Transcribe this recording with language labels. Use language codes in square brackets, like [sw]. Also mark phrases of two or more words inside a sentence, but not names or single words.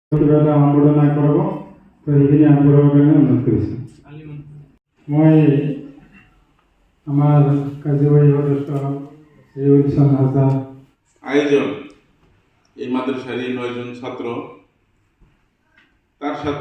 [as] কিবা এটা সম্বৰ্ধনা কৰাব তো সেইখিনি আগবঢ়াবৰ কাৰণে অনুৰোধ কৰিছোঁ। মই আমাৰ কাৰ্যবাহী সদস্য ৰিভলিউশন হাজার [bn] আয়োজন এই মাদ্রাসারই 9 জন ছাত্র তার সাথে